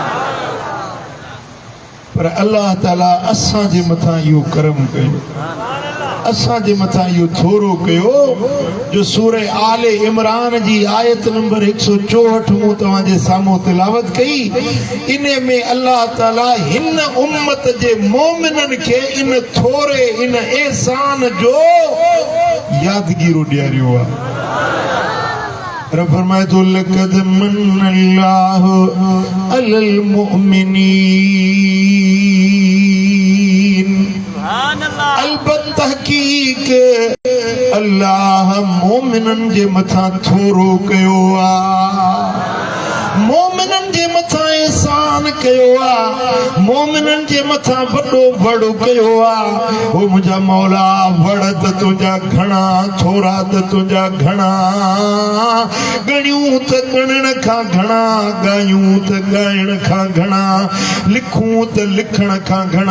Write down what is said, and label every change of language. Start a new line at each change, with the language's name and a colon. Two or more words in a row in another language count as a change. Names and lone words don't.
Sindhi: पर अल्लाह ताला असां जे मथां इहो करम कयो, असां जे मथां इहो थोरो कयो जो सूरह आले इमरान जी आयत नंबर 164 मूं तव्हां जे साम्हूं तिलावत कई। इने में अल्लाह ताला हिन उम्मत जे मोमिनन खे इन थोरे इन एहसान जो यादगीरो ॾियारियो आहे। रब फरमाए थो
Arabic: لقد من الله على المؤمنين,
Sindhi: अलबत्त तहकीक अल्लाह मोमिनन जे मथां थोरो कयो आ, मोमिनन जे मथां एहसान कयो आ, मोमिनन जे मथां वॾो बड़ो कयो आ। ओ मुंहिंजा मौला वड़ त तुंहिंजा घणा, थोरा त तुंहिंजा घणा, गणियूं त गणण खां घणा, ॻायूं त ॻाइण खां घणा, लिखूं त लिखण खां घणा।